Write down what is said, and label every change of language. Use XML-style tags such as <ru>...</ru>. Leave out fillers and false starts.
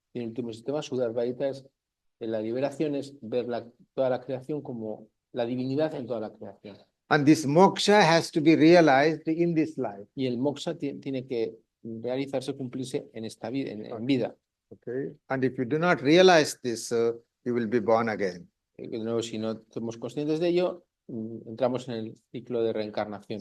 <es>Y el último sistema, Sudadvaita, es la liberación, es ver toda la creación como la divinidad en toda la creación.</es> <en>And this moksha has to be realized in this life.</en> <es>Y el moksha tiene que realizarse, cumplirse en esta vida, en vida.</es> <en>Okay, and if you do not realize this, you will be born again.</en> <es>De nuevo, si no somos conscientes de ello, entramos en el ciclo de reencarnación.</es>